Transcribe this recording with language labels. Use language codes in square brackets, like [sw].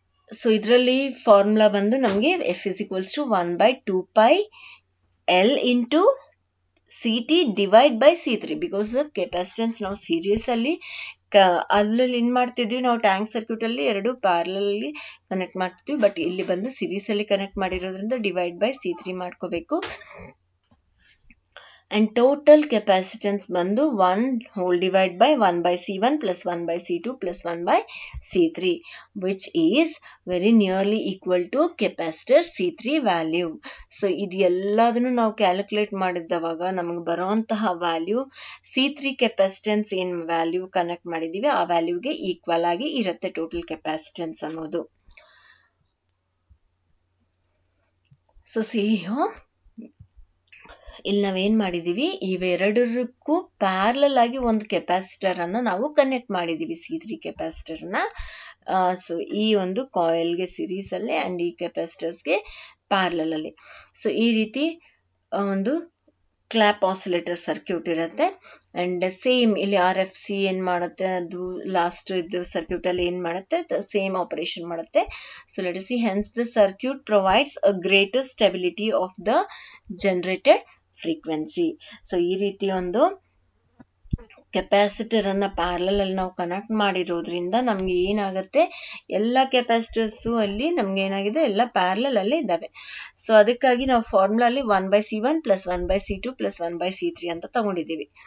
[kn] So ಇದರಲ್ಲಿ formula ಬಂದು ನಮಗೆ [en] F is equals to 1/2 pi L into CT divide by C3 [kn] because capacitance ನಾವು series ಅಲ್ಲಿ ಅದ್ರಲ್ಲಿ ಏನ್ ಮಾಡ್ತಿದ್ವಿ, ನಾವು ಟ್ಯಾಂಕ್ ಸರ್ಕ್ಯೂಟ್ ಅಲ್ಲಿ ಎರಡು ಪ್ಯಾರಲಲ್ ಅಲ್ಲಿ ಕನೆಕ್ಟ್ ಮಾಡ್ತಿದ್ವಿ. ಬಟ್ ಇಲ್ಲಿ ಬಂದು ಸೀರೀಸ್ ಅಲ್ಲಿ ಕನೆಕ್ಟ್ ಮಾಡಿರೋದ್ರಿಂದ ಡಿವೈಡ್ ಬೈ C3 ಮಾಡ್ಕೋಬೇಕು. [en] and total capacitance [kn] ಬಂದು [en] 1 whole divide by 1 by C1 plus 1 by C2 plus 1 by C3 which is very nearly equal to capacitor C3 value. [kn] So ಇದು ಎಲ್ಲದನ್ನು ನಾವು ಕ್ಯಾಲ್ಕುಲೇಟ್ ಮಾಡಿದವಾಗ ನಮಗೆ ಬರುವಂತಹ ವ್ಯಾಲ್ಯೂ C3 ಕೆಪಾಸಿಟೆನ್ಸ್ ಏನ್ value connect ಮಾಡಿದೀವಿ ಆ ವ್ಯಾಲ್ಯೂಗೆ ಈಕ್ವಲ್ ಆಗಿ ಇರುತ್ತೆ ಟೋಟಲ್ ಕೆಪಾಸಿಟೆನ್ಸ್ ಅನ್ನೋದು. ಸೊ ಇಲ್ಲಿ ನಾವೇನ್ ಮಾಡಿದೀವಿ, ಇವೆರಡಕ್ಕೂ ಪ್ಯಾರಲಲ್ ಆಗಿ ಒಂದು ಕೆಪಾಸಿಟರ್ ಅನ್ನ ನಾವು ಕನೆಕ್ಟ್ ಮಾಡಿದೀವಿ, C3 ಕೆಪಾಸಿಟರ್ ನ. ಸೊ ಈ ಒಂದು ಕಾಯಿಲ್ಗೆ ಸಿರೀಸ್ ಅಲ್ಲಿ ಅಂಡ್ ಈ ಕೆಪಾಸಿಟರ್ಸ್ಗೆ ಪ್ಯಾರಲಲ್ ಅಲ್ಲಿ. ಸೊ ಈ ರೀತಿ ಒಂದು ಕ್ಲಾಪ್ ಆಸಿಲೇಟರ್ ಸರ್ಕ್ಯೂಟ್ ಇರುತ್ತೆ. ಅಂಡ್ ಸೇಮ್ ಇಲ್ಲಿ RFC ಏನ್ ಮಾಡುತ್ತೆ, ಅದು ಲಾಸ್ಟ್ ಇದು ಸರ್ಕ್ಯೂಟ್ ಅಲ್ಲಿ ಏನ್ ಮಾಡುತ್ತೆ, ಸೇಮ್ ಆಪರೇಷನ್ ಮಾಡುತ್ತೆ. [en] So let us see, hence the circuit provides a greater stability of the generated frequency. [kn] So ಈ ರೀತಿ ಒಂದು ಕೆಪಾಸಿಟರ್ ಅನ್ನ ಪ್ಯಾರಲಲ್ ಅಲ್ಲಿ ನಾವು ಕನೆಕ್ಟ್ ಮಾಡಿರೋದ್ರಿಂದ ನಮ್ಗೆ ಏನಾಗುತ್ತೆ, ಎಲ್ಲ ಕೆಪಾಸಿಟರ್ಸ್ ಅಲ್ಲಿ ನಮ್ಗೆ ಏನಾಗಿದೆ, ಎಲ್ಲ ಪ್ಯಾರಲಲ್ ಅಲ್ಲಿ ಇದ್ದಾವೆ. ಸೊ ಅದಕ್ಕಾಗಿ ನಾವು ಫಾರ್ಮುಲಾ ಅಲ್ಲಿ 1/C1 plus 1/C2 plus 1/C3 ಅಂತ ತಗೊಂಡಿದ್ದೀವಿ.